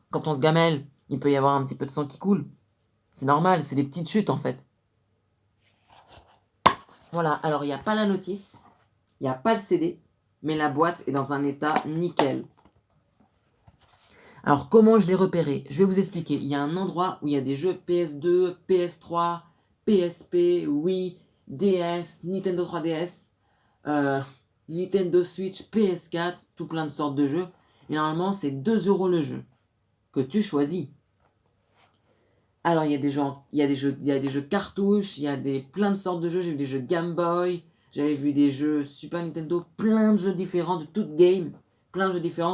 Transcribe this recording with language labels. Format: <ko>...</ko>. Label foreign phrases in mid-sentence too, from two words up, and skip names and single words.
<fr>Quand on se gamelle, il peut y avoir un petit peu de sang qui coule. C'est normal, c'est des petites chutes en fait. Voilà, alors il n'y a pas la notice, il n'y a pas le CD, mais la boîte est dans un état nickel. Alors comment je l'ai repéré? Je vais vous expliquer. Il y a un endroit où il y a des jeux PS2, PS3, PSP, Wii, DS, Nintendo 3DS, Nintendo Switch, PS4, tout plein de sortes de jeux. Et normalement, c'est 2 € le jeu que tu choisis. Alors, il y a des jeux, il y a des jeux cartouches, il y a plein de sortes de jeux. J'ai vu des jeux Game Boy, j'avais vu des jeux Super Nintendo, plein de jeux différents de toutes game, plein de jeux différents.</fr>